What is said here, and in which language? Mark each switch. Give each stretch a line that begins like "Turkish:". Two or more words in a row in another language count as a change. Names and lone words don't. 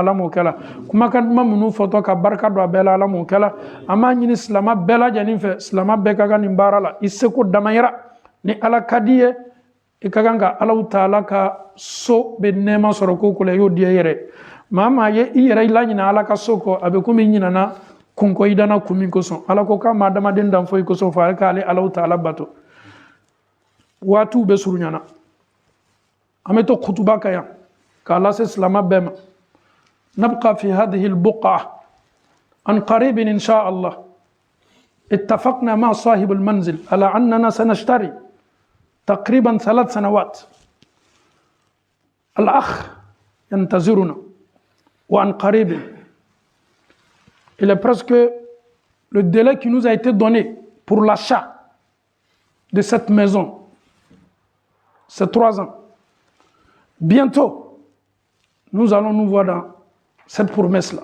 Bambara: Allah m'o kɛla kumakan duman minnu fɔtɔ ka barika don a bɛɛ la Allah m'o kɛla an b'a ɲini silama bɛɛ lajɛlen fɛ silama bɛɛ ka kan nin baara la i seko damayira ni Ala ka di ye i ka kan ka Alahu Taala ka so bɛ nɛɛma sɔrɔ ko la i y'o di i yɛrɛ maa maa ye i yɛrɛ laɲina Ala ka so kɔ a bɛ komi i ɲinana kun kɔ i danna kun min kosɔn Ala ko k'a ma adamaden dan foyi kosɔn fɔ ale k'ale Alahu Taala bato waatiw bɛ surunyana an bɛ to kutuba kan yan k'a lase silama bɛɛ ma
Arabic: نبقى في هذه البقعة عن قريب إن شاء الله اتفقنا مع صاحب المنزل على أننا سنشتري تقريبا 3 سنوات الأخ ينتظرنا وعن قريب
French: il est presque le délai qui nous a été donné pour l'achat de cette maison c'est 3 ans bientôt nous allons nous voir dans cette promesse-là.